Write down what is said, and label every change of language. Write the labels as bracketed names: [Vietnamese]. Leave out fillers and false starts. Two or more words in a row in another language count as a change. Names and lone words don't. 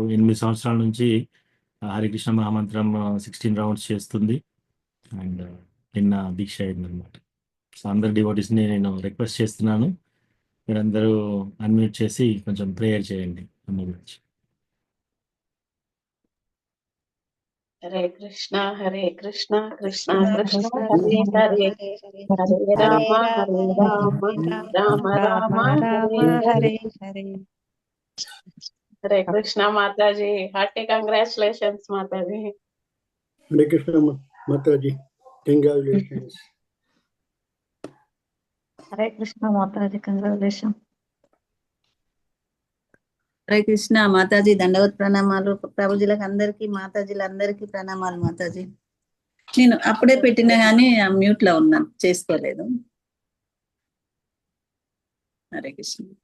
[Telugu] 8 సంవత్సరాల నుంచి హరికృష్ణ మహామంత్రం 16 రౌండ్స్ చేస్తుంది అండ్ నిన్న దీక్ష అయిందనమాట. సో అందరు డివోటీస్ని నేను రిక్వెస్ట్ చేస్తున్నాను, మీరందరూ అన్మ్యూట్ చేసి కొంచెం ప్రేయర్ చేయండి అమ్మ గురించి. హరే కృష్ణ కృష్ణ కృష్ణ కృష్ణ కృష్ణ హరే హరే హరే హరే హరే హరే రామ రామ హరే రామ హరే రామ రామ రామ రామ రామ హరే హరే హరే హరే హరే కృష్ణ మాతాజీ [English] hearty congratulations [Telugu] మాతాజీ. [English] Hare Krishna Mataji. Congratulations. [Telugu] హరే కృష్ణ మాతాజీ కంగ్రాచులేషన్. హరే కృష్ణ మాతాజీ దండవత్ ప్రణామాలు ప్రభుజీలకు అందరికి మాతాజీలందరికీ ప్రణామాలు మాతాజీ. నేను అప్పుడే పెట్టినా కానీ మ్యూట్ లో ఉన్నాను, చేసుకోలేదు. హరే కృష్ణ.